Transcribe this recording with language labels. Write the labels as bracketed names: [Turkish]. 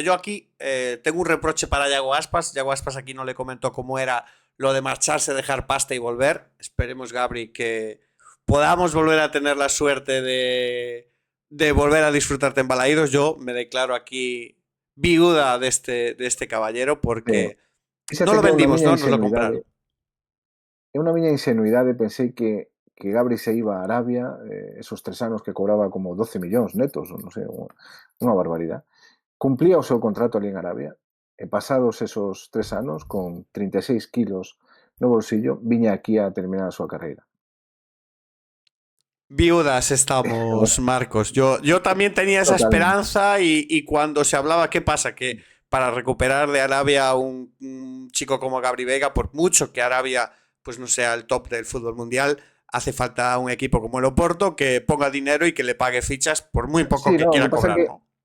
[Spanish] Yo aquí tengo un reproche para Yago Aspas. Yago Aspas aquí no le comentó cómo era lo de marcharse, dejar pasta y volver. Esperemos, Gabri, que podamos volver a tener la suerte de volver a disfrutarte en Balaídos. Yo me declaro aquí viuda de este caballero porque no lo vendimos, ¿no? Nos lo compraron. [Galician] É unha miña ingenuidade, pensei que Gabri se iba a Arabia, esos 3 anos que cobraba como 12 millóns netos, non sei, unha barbaridade. Cumplía o seu contrato ali en Arabia, e pasados esos 3 anos, con 36 kilos no bolsillo, viña aquí a terminar a súa carreira. [Spanish] Viudas estamos, Marcos. Yo también tenía esa esperanza y cuando se hablaba, ¿qué pasa? Que para recuperar de Arabia un chico como Gabri Veiga, por mucho que Arabia pues no sea el top del fútbol mundial, hace falta un equipo como el Oporto que ponga dinero y que le pague fichas por muy poco que quiera cobrar, ¿no?